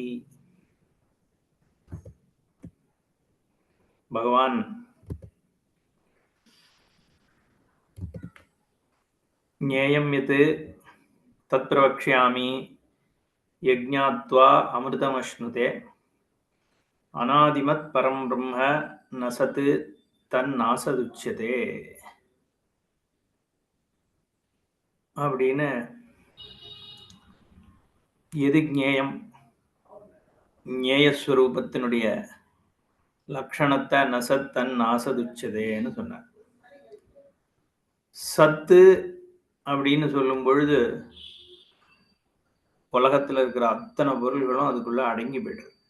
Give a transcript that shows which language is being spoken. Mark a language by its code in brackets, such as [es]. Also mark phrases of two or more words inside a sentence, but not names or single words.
[sa] भगवान ज्ञेयं यत् तत्प्रवक्ष्यामि यज्ञात्वा अमृतमश्नुते अनादिमत् परं ब्रह्म न सत् तन्नासदुच्यते [ta] அப்படின்னு எது ஞேயம், ஞேயஸ்வரூபத்தினுடைய லட்சணத்தை [sa] नसत् तन् [ta] நாசதுச்சதேன்னு சொன்னார். சத்து அப்படின்னு சொல்லும் பொழுது உலகத்தில் இருக்கிற அத்தனை பொருள்களும் அதுக்குள்ள அடங்கி போயிடுது.